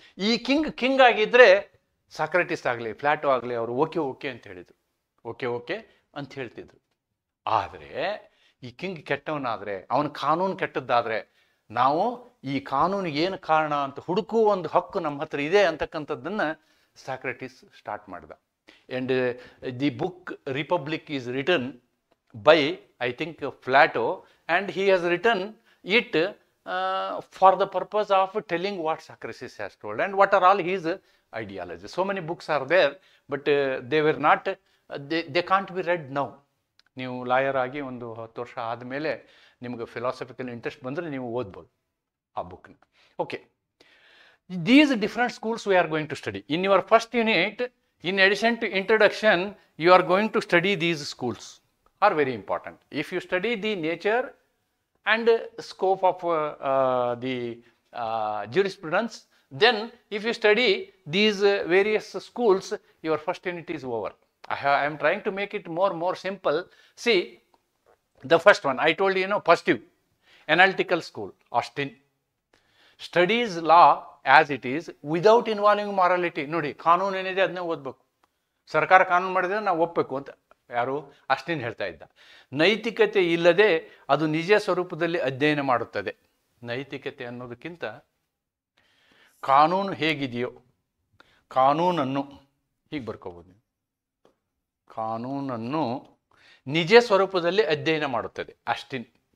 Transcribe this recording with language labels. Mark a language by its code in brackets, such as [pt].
[kn] ಈ ಕಿಂಗ್ ಆಗಿದ್ರೆ ಸಾಕ್ರೆಟಿಸ್ ಆಗಲಿ ಪ್ಲಾಟೋ ಆಗಲಿ ಅವರು ಓಕೆ ಅಂತ ಹೇಳಿದ್ರು, ಓಕೆ ಅಂತ ಹೇಳ್ತಿದ್ರು. ಆದರೆ ಈ ಕಿಂಗ್ ಕೆಟ್ಟವನಾದ್ರೆ, ಅವನ ಕಾನೂನು ಕೆಟ್ಟದ್ದಾದ್ರೆ, ನಾವು ಈ ಕಾನೂನಿಗೆ ಏನು ಕಾರಣ ಅಂತ ಹುಡುಕುವ ಒಂದು ಹಕ್ಕು ನಮ್ಮ ಹತ್ರ ಇದೆ ಅಂತಕ್ಕಂಥದ್ದನ್ನ ಸಾಕ್ರೆಟಿಸ್ ಸ್ಟಾರ್ಟ್ ಮಾಡ್ದ. [en] And the book Republic is written by, I think, Plato, and he has written it for the purpose of telling what Socrates has told and what are all his ideologies. So many books are there, but they were not, they can't be read now. [kn] ನೀವು lawyer ಆಗಿ ಒಂದು 10 ವರ್ಷ ಆದಮೇಲೆ ನಿಮಗೆ philosophical interest ಬಂದರೆ ನೀವು ಓದ್ಬೋದು ಆ ಬುಕ್ನ. [en] Okay, these different schools we are going to study. In your first unit, in addition to introduction, you are going to study these schools, are very important. If you study the nature and scope of the jurisprudence, then if you study these various schools, your first unit is over. I am trying to make it more simple. See, the first one, I told you, positive, analytical school, Austin, studies law as it is without involving morality. [kn] ನೋಡಿ, ಕಾನೂನು ಏನಿದೆ ಅದನ್ನೇ ಓದಬೇಕು. ಸರ್ಕಾರ ಕಾನೂನು ಮಾಡಿದ್ರೆ ನಾವು ಒಪ್ಪಬೇಕು ಅಂತ ಯಾರು? ಅಸ್ಟಿನ್ ಹೇಳ್ತಾ ಇದ್ದ. ನೈತಿಕತೆ ಇಲ್ಲದೆ ಅದು ನಿಜ ಸ್ವರೂಪದಲ್ಲಿ ಅಧ್ಯಯನ ಮಾಡುತ್ತದೆ. ನೈತಿಕತೆ ಅನ್ನೋದಕ್ಕಿಂತ ಕಾನೂನು ಹೇಗಿದೆಯೋ, ಕಾನೂನನ್ನು ಹೀಗೆ ಬರ್ಕೋಬೋದು ನೀವು. ಕಾನೂನನ್ನು ನಿಜ ಸ್ವರೂಪದಲ್ಲಿ ಅಧ್ಯಯನ ಮಾಡುತ್ತದೆ ಅಷ್ಟೇ.